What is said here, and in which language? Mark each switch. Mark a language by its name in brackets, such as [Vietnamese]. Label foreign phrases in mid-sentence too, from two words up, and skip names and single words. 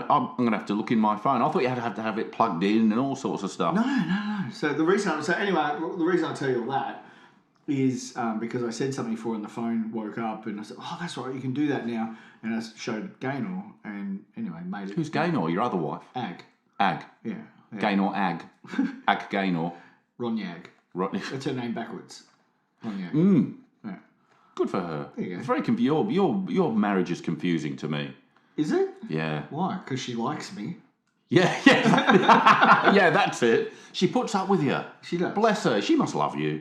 [English] I'm going to have to look in my phone. I thought you had to have it plugged in and all sorts of stuff. No. So the reason I tell you all that is because I said something before and the phone woke up and I said, oh, that's right, you can do that now. And I showed Gaynor and anyway made it. Who's Gaynor? Your other wife? Ag. Yeah. Gaynor Ag. Ag Gaynor. Ronyag. That's her name backwards. Ronyag. Yeah. Good for her. There you go. It's very your marriage is confusing to me. Is it? Yeah. Why? Because she likes me. Yeah. Yeah, that's it. She puts up with you. She does. Bless her. She must love you.